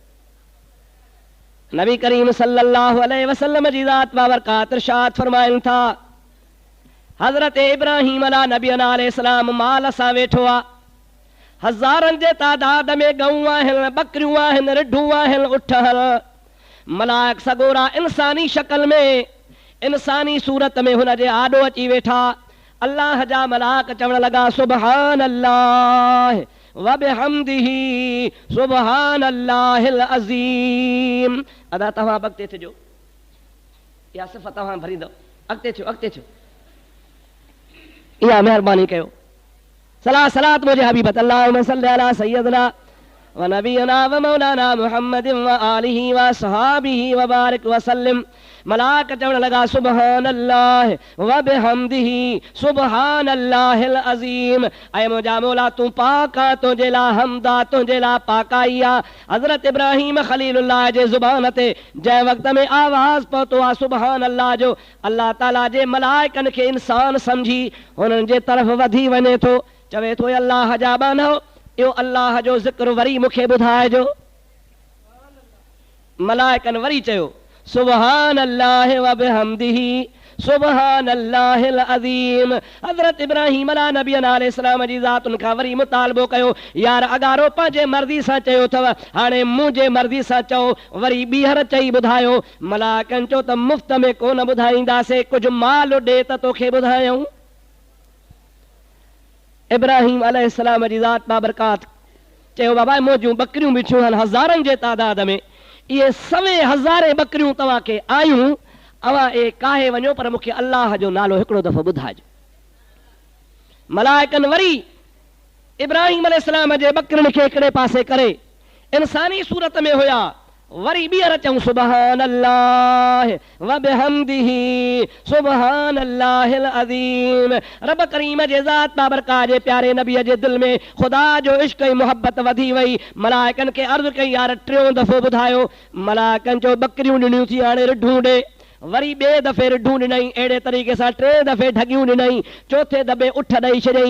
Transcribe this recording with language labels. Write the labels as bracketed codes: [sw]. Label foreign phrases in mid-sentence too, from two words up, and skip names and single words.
[sd] नबी करीम [ar] صلى الله عليه وسلم [sd] जी ज़ात बाबरकात इरशाद फरमाइनि था, हज़रत इब्राहिम [ar] على نبي عليه السلام [sd] माल सां वेठो आहे, हज़ारनि जे तादाद में गऊं आहिनि, बकरियूं आहिनि, रिढूं आहिनि, उठ आहिनि। मलाइक सगोरा इंसानी शक्ल में, इंसानी सूरत में हुन जे आॾो अची वेठा। अल्लाह जा मलाइक चवण लॻा, [ar] سبحان الله وبحمده سبحان الله العظيم. [sd] अदा तव्हां अॻिते थिजो, इहा सिफ़ तव्हां भरींदो, अॻिते थियो, अॻिते थियो, इहा महिरबानी कयो। सलाह सलात मुंहिंजे हबीब [ar] اللهم صل على سيدنا ونبينا ومولانا محمد وآله وأصحابه وبارك وسلم. [sd] मलाइक चवण लॻा, [ar] سبحان الله وبحمده سبحان الله العظيم. [sd] ऐं मुंहिंजा मौला तूं पाक आहे, तुंहिंजे लाइ हमद आहे, तुंहिंजे लाइ पाकाई आहे। हज़रत इब्राहिम ख़लीलुल्लाह जे ज़ुबान ते जंहिं वक़्त में आवाज़ पहुतो आहे [ar] سبحان الله [sd] जो, अल्लाह ताला जे मलाइकनि खे इंसान सम्झी हुननि जे तरफ़ वधी वञे थो, चवे थो, अल्लाह जा बानो, इहो अल्लाह जो ज़िक्र वरी मूंखे ॿुधाइजो। मलाइकनि वरी चयो, [ar] سبحان الله وبحمده سبحان الله العظيم. [sd] हज़रत इब्राहिम [ar] على نبي عليه السلام [sd] जी ज़ातुनि खां वरी मुतालबो कयो, यार अगारो पंहिंजे मर्ज़ी सां चयो अथव, हाणे मुंहिंजे मर्ज़ी सां चओ। वरी ॿीहर चई ॿुधायो। मलाइकनि चयो त मुफ़्त में कोन ॿुधाईंदासीं, कुझु माल ॾे त तोखे ॿुधायूं। इब्राहिम अलैहिस्सलाम जी ज़ात बाबरकात चयो, बाबा मुंहिंजूं बकरियूं बीठियूं आहिनि हज़ारनि जे तादाद में, इहे 100,000 बकरियूं तव्हांखे आयूं, अवां ए काहे वञो, पर मूंखे अल्लाह जो नालो हिकिड़ो दफ़ो ॿुधाइजो। मलाइकनि वरी इब्राहिम अलैहिस्सलाम जे बकरियुनि खे हिकिड़े पासे करे इंसानी सूरत में हुया, वरी ॿीहर चऊं, [ar] سبحان الله وبحمده سبحان الله العظيم. [sd] रब करीम जे ज़ात बाबरकात जे प्यारे नबीअ जे दिल में ख़ुदा जो इश्क़ ऐं मोहब्बत वधी वई। मलाइकनि खे अर्ज़ु कई, यार टियों दफ़ो ॿुधायो। मलाइकनि चयो, बकरियूं ॾिनियूं थी, हाणे रिढूं ॾे। वरी ॿिए दफ़े रिढूं ॾिनई, अहिड़े तरीक़े सां 3 दफ़े ढगियूं ॾिनई, चौथे दफ़े उठ ॾेई छॾियईं।